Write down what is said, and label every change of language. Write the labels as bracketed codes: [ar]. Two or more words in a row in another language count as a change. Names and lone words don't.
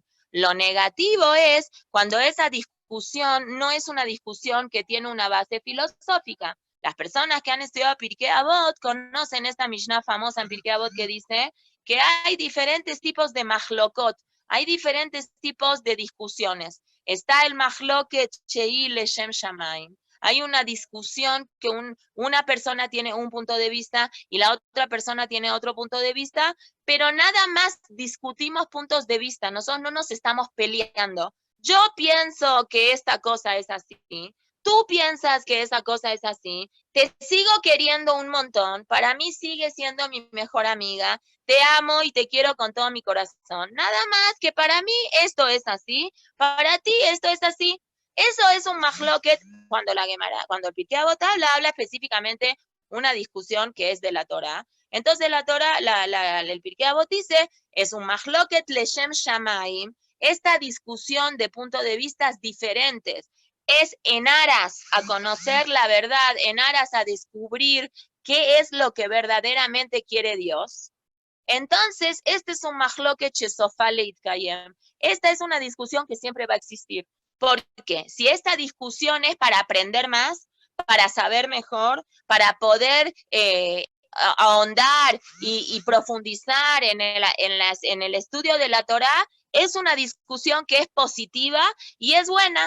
[es] Lo negativo es cuando esa discusión no es una discusión que tiene una base filosófica. Las personas que han estudiado Pirkei Avot conocen esta Mishnah famosa en Pirkei Avot que dice que hay diferentes tipos de mahlokot, hay diferentes tipos de discusiones. Está el [he] מחלוקת שהיא לשם שמים. [es] Hay una discusión que una persona tiene un punto de vista y la otra persona tiene otro punto de vista, pero nada más discutimos puntos de vista, nosotros no nos estamos peleando. Yo pienso que esta cosa es así, tú piensas que esa cosa es así, te sigo queriendo un montón, para mí sigue siendo mi mejor amiga, te amo y te quiero con todo mi corazón. Nada más que para mí esto es así, para ti esto es así. Eso es un mahloket cuando el Pirkei Avot habla específicamente una discusión que es de la Torah. Entonces la Torah, el Pirkei Avot dice, es un [he] מחלוקת לשם שמים, [es] esta discusión de puntos de vista diferentes, es en aras a conocer la verdad, en aras a descubrir qué es lo que verdaderamente quiere Dios. Entonces, este es un [he] מחלוקת שסופה להתקיים. [es] Esta es una discusión que siempre va a existir. Porque si esta discusión es para aprender más, para saber mejor, para poder ahondar y profundizar en el estudio de la Torá, es una discusión que es positiva y es buena.